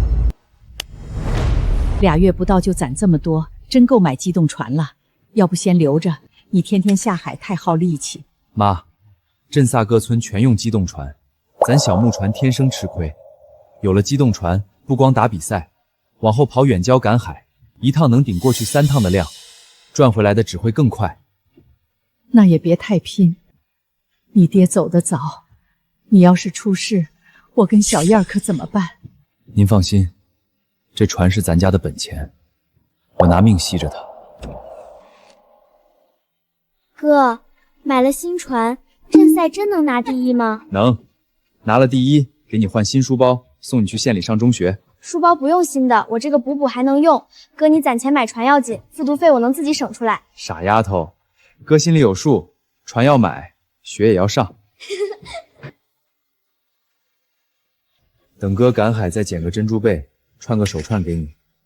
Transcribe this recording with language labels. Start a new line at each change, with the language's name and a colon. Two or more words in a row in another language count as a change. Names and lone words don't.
Chinese: 2 月不到就攢這麼多，真夠買機動船了。要不先留着，你天天下海太耗力氣。媽，鎮薩各村全用機動船，咱小木船天生吃虧。有了機動船，不光打比賽，往後跑遠郊趕海，一趟能頂過去 3趟的量，賺回來的只會更快。那也別太拼，你爹走得早，你要是出事，我跟小燕可怎麼辦？您放心，這船是咱家的本錢，我拿命繫着它。哥，買了新船，鎮賽真能拿第1嗎？能，拿了第1，給你換新書包，送你去縣裡上中學。書包不用新的，我這個補補還能用。哥，你攢錢買船要緊，復讀費我能自己省出來。傻丫頭，哥心裡有數，船要買，學也要上。等哥趕海再撿個珍珠貝，串個手串給你。